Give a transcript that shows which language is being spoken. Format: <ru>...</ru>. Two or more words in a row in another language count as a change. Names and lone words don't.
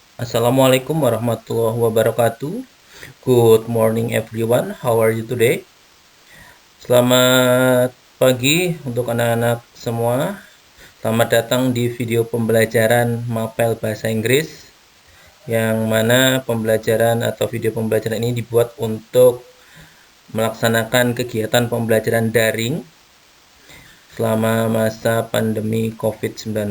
<ar>السلام عليكم ورحمة الله وبركاته.</ar> <en>Good morning everyone. How are you today?</en> <id>Selamat pagi untuk anak-anak semua. Selamat datang di video pembelajaran Mapel Bahasa Inggris, yang mana pembelajaran atau video pembelajaran ini dibuat untuk melaksanakan kegiatan pembelajaran daring selama masa pandemi COVID-19.</id>